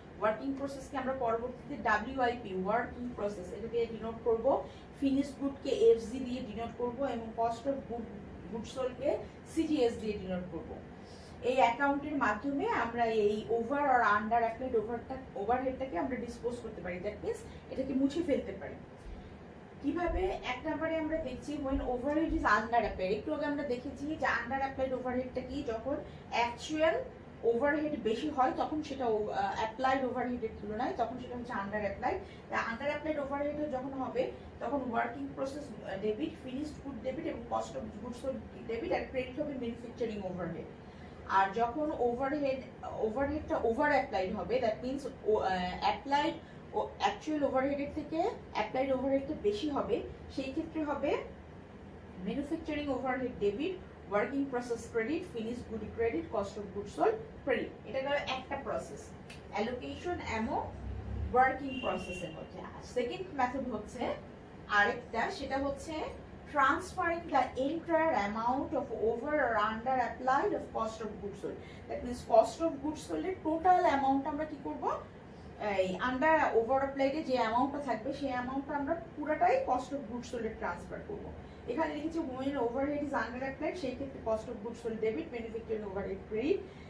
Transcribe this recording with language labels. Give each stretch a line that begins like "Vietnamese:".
Bangla: Working প্রসেসকে আমরা পরবর্তীতে WIP working process এটা দিয়ে ডিনোট করব, ফিনিশড গুডকে এফজি দিয়ে ডিনোট করব এবং কস্ট অফ গুডস সোল্ডকে সিজিএস দিয়ে ডিনোট করব। এই অ্যাকাউন্টের মাধ্যমে আমরা এই ওভার আর আন্ডার অ্যাপ্লাইড ওভারহেডটাকে আমরা ডিসপোজ করতে পারি, দ্যাট মিন্স এটাকে মুছে ফেলতে পারি। কিভাবে? এক নম্বরে আমরা দেখছি
English: when overhead is under applied।
Bangla: একটু আগে আমরা দেখেছি যে আন্ডার অ্যাপ্লাইড ওভারহেডটা কি, যখন অ্যাকচুয়াল ওভারহেড বেশি হয় তখন সেটা অ্যাপ্লাইড ওভারহেডের তুলনায় তখন সেটা হচ্ছে under applied. Under applied overhead যখন হবে তখন working process debit, finished good debit এবং cost of goods sold debit, আর credit হবে ম্যানুফ্যাকচারিং ওভারহেড। আর যখন ওভারহেডটা ওভার অ্যাপ্লাইড হবে, that means applied O actual ওভারহেডের থেকে অ্যাপ্লাইড ওভারহেডটা বেশি হবে, সেই ক্ষেত্রে হবে manufacturing overhead debit, working process credit, finished good credit, cost of goods sold credit. এটা গেল একটা প্রসেস অ্যালোকেশন এবং ওয়ার্কিং প্রসেসের মধ্যে। সেকেন্ড মেথড হচ্ছে আরেকটা, সেটা হচ্ছে
English: transferring the entire amount of over or under applied of cost of goods sold. That means
Bangla: cost of goods sold এর টোটাল অ্যামাউন্ট আমরা কি করব, এই আন্ডার ওভার অ্যাপ্লাইডে যে অ্যামাউন্টটা থাকবে সেই অ্যামাউন্টটা আমরা পুরোটাই কস্ট অফ গুডস সোল্ডে ট্রান্সফার করব। এখানে লিখেছি
English: when overhead is under applied,
Bangla: সেই ক্ষেত্রে cost of goods sold debit, manufacturing overhead credit.